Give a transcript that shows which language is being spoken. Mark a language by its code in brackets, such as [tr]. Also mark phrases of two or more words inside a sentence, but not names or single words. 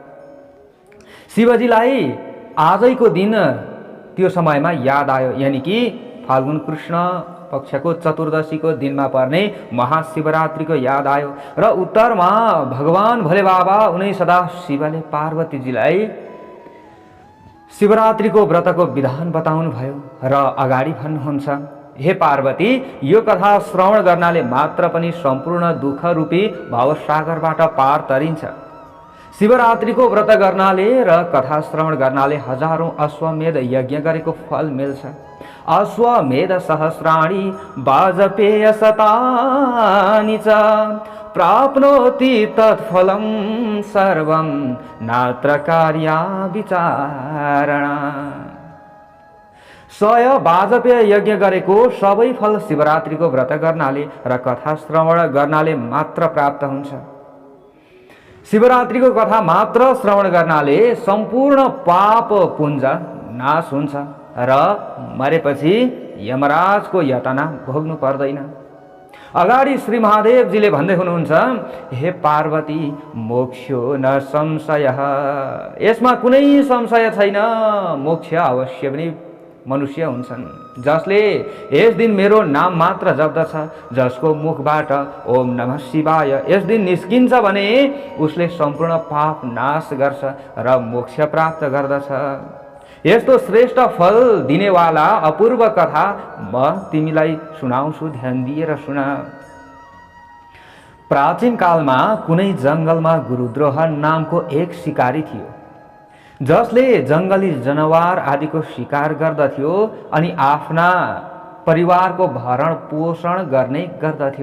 [ne] शिवजीलाई आजैको दिन त्यो समयमा याद आयो, यानी कि फाल्गुन कृष्ण पक्षको चतुर्दशीको दिनमा पर्ने महाशिवरात्रिको याद आयो र उत्तरमा भगवान भोले बाबा उनै सदा शिवले पार्वतीजीलाई शिवरात्रिको व्रतको विधान बताउनु भयो र अगाडि भन्नुहुन्छ, हे पार्वती, यो कथा श्रवण गर्नाले मात्र पनि सम्पूर्ण दुःख रूपी भवसागरबाट पार तरिन्छ। शिवरात्रिको व्रत गर्नाले र कथा श्रवण गर्नाले हजारौं अश्वमेध यज्ञ गरेको फल मिल्छ। [sa] अश्वमेध सहस्राणि वाजपेय शतानि च प्राप्नोति तत्फलं सर्वं नात्र कार्या विचारणा। [ne] 100 वाजपेय यज्ञ गरेको सबै फल शिवरात्रिको व्रत गर्नाले र कथा श्रवण गर्नाले मात्र प्राप्त हुन्छ। शिवरात्रिको कथा मात्र श्रवण गर्नाले सम्पूर्ण पाप पुञ्ज नाश हुन्छ र मरेपछि यमराजको यातना भोग्नु पर्दैन। अगाडि श्री महादेवजीले भन्दै हुनुहुन्छ, हे पार्वती, [sa] मोक्षो न संशयः, [ne] यसमा कुनै संशय छैन। मोक्ष अवश्य पनि मनुष्य हुन्छन् जसले यस दिन मेरो नाम मात्र जप्दछ, जसको मुखबाट [sa] ओम नमः शिवाय [ne] यस दिन निस्किन्छ भने उसले सम्पूर्ण पाप नाश गर्छ र मोक्ष प्राप्त गर्दछ। यस्तो श्रेष्ठ फल दिनेवाला अपूर्व कथा म तिमीलाई सुनाउँछु, ध्यान दिएर सुन। प्राचीन कालमा कुनै जङ्गलमा गुरुद्रोह नामको एक शिकारी थियो, जसले जङ्गली जनावर आदिको शिकार गर्दथ्यो अनि आफ्ना परिवारको भरण पोषण गर्ने गर्दथ्यो।